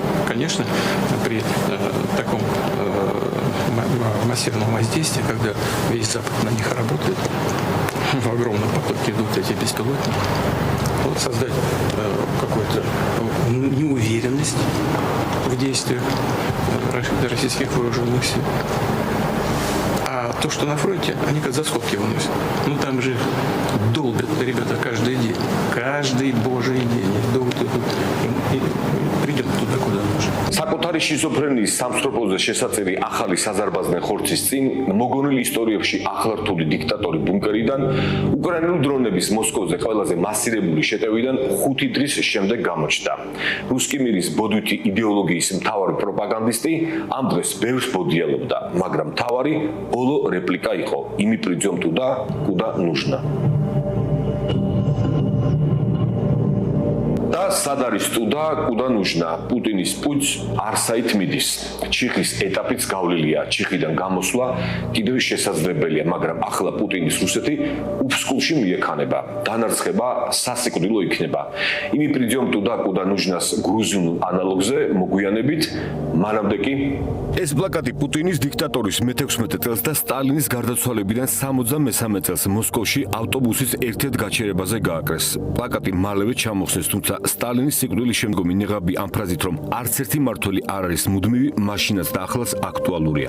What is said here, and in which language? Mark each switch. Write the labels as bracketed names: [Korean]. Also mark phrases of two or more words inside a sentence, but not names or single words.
[Russian] Конечно, при таком массивном воздействии, когда весь Запад на них работает, в огромном потоке идут эти беспилотники, вот создать какую-то неуверенность в действиях российских вооруженных сил. А то, что на фронте, они как за скобки выносят. Ну там же долбят ребята каждый день. Каждый божий день. Долбят и придем туда, куда нужно. [Georgian] საკუთარი შიზოფრენიის სამსწრაფოზე შესაწირი ახალი საზარბაზნე ხორცის წინ მოგონილი ისტორიებში ახლართული დიქტატორი ბუნკერიდან უკრაინული დრონების მოსკოვზე ყველაზე მასირებული შეტევიდან 5 დღის შემდეგ გამოჩნდა. [Russian] Русского мира [Georgian] ბოდვითი იდეოლოგიის მთავარი პროპაგანდისტი ამ დღეს ბევრს ბოდიალობდა, მაგრამ მთავარი ბოლო რეპლიკა იყო: [Russian] „и мы придём туда, куда нужно“. [Georgian] და სად არის [Russian] туда, куда нужно? [Georgian] პუტინის პუჩს არსაით მიდის. ჩიხის ეტაპიც გავლილია. ჩიხიდან გამოსვლა კიდევ შესაძლებელია, მაგრამ ახლა პუტინის რუსეთი უფსკულში მიექანება. დანარცხება სასიკვდილო იქნება. [Russian] и мы придём туда, куда нужно [Georgian] გრუზინულ ანალოგზე მოგვიანებით, მანამდე კი ეს პლაკატი პუტინის დიქტატორის მე-16 წელს და სტალინის გარდაცვალებიდან 63 წელს მოსკოვში ავტობუსის ერთ-ერთ გაჩერებაზე გააკრეს. პლაკატი მალევე ჩამოხსნეს, თუმცა სტალინის სიკვდილის შემდგომი ნიღაბი ამ ფრაზით, რომ არც ერთი მმართველი არ არის მუდმივი, მაშინაც და ახლაც აქტუალურია.